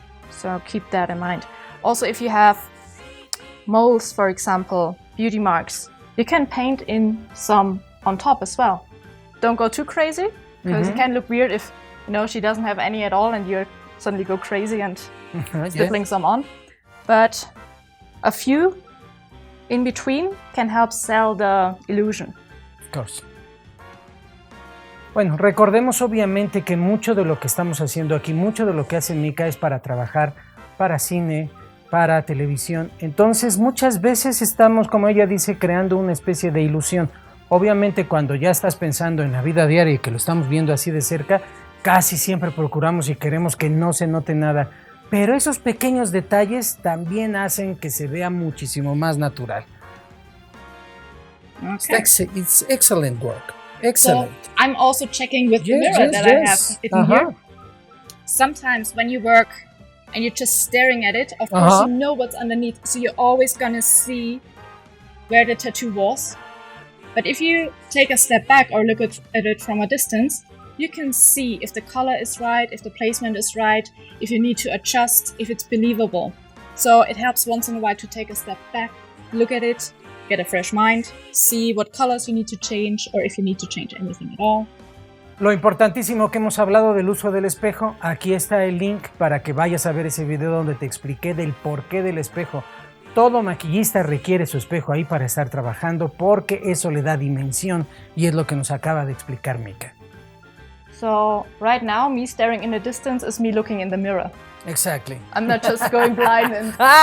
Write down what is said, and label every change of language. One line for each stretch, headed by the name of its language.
English: So keep that in mind. Also, if you have moles, for example, beauty marks, you can paint in some on top as well. Don't go too crazy, because it can look weird if she doesn't have any at all and you suddenly go crazy and stippling some on. But a few in between can help sell the illusion. Of course.
Spanish: Bueno, recordemos obviamente que mucho de lo que estamos haciendo aquí, mucho de lo que hace Mika es para trabajar para cine, para televisión. Entonces muchas veces estamos, como ella dice, creando una especie de ilusión. Obviamente cuando ya estás pensando en la vida diaria y que lo estamos viendo así de cerca, casi siempre procuramos y queremos que no se note nada. Pero esos pequeños detalles también hacen que se vea muchísimo más natural.
English: Okay. It's excellent work. Excellent. So I'm also checking with the mirror that I have in here. Sometimes when you work and you're just staring at it, of course you know what's underneath, so you're always gonna see where the tattoo was. But if you take a step back or look at it from a distance, you can see if the color is right, if the placement is right, if you need to adjust, if it's believable. So it helps once in a while to take a step back, look at it, get a fresh mind, see what colors you need to change or if you need to change anything at all.
Spanish: Lo importantísimo que hemos hablado del uso del espejo, aquí está el link para que vayas a ver ese video donde te expliqué del porqué del espejo. Todo maquillista requiere su espejo ahí para estar trabajando porque eso le da dimensión y es lo que nos acaba de explicar Mika.
English: So right now, me staring in the distance is me looking in the mirror. Exactly. I'm not just going blind and...